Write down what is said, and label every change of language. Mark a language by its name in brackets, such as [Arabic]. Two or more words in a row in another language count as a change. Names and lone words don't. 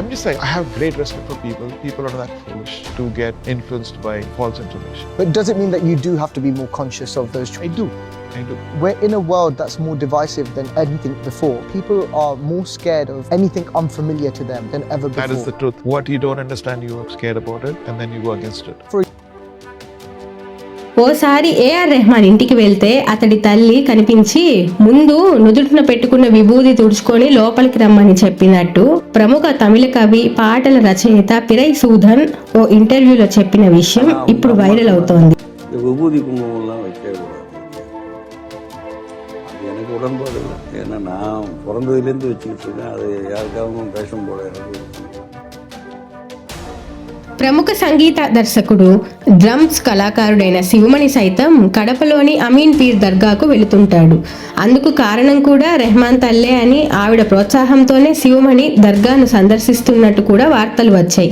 [English] I'm just saying, I have great respect for people. People are not that foolish to get influenced by false information. But does it mean that you do have to be more conscious of those choices? I do. We're in a world that's more divisive than anything before. People are more scared of anything unfamiliar to them than ever before. That is the truth. What you don't understand, you are scared about it, and then you go against it. [Telugu] ఓసారి ఏఆర్ రెహమాన్ ఇంటికి వెళ్తే అతడి తల్లి కనిపించి ముందు నుదుటిన పెట్టుకున్న విభూది తుడుచుకొని లోపలికి రమ్మని చెప్పినట్టు ప్రముఖ తమిళ కవి, పాటల రచయిత పిరై సూదన్ ఓ ఇంటర్వ్యూలో చెప్పిన విషయం ఇప్పుడు వైరల్ అవుతోంది. [Tamil] விபூதி குங்குமம்லாம் வைக்கக்கூடாது. அது எனக்கு உடன்பாடு இல்லை. ஏன்னா நான் பிறந்ததுலேருந்து வச்சுக்கிட்டு இருக்கேன். அது யாருக்காகவும் பேஷன் போட எனக்கு. [Telugu] ప్రముఖ సంగీత దర్శకుడు, డ్రమ్స్ కళాకారుడైన శివమణి సైతం కడపలోని అమీన్ పీర్ దర్గాకు వెళుతుంటాడు. అందుకు కారణం కూడా రెహమాన్ తల్లే అని ఆవిడ ప్రోత్సాహంతోనే శివమణి దర్గాను సందర్శిస్తున్నట్టు కూడా వార్తలు వచ్చాయి.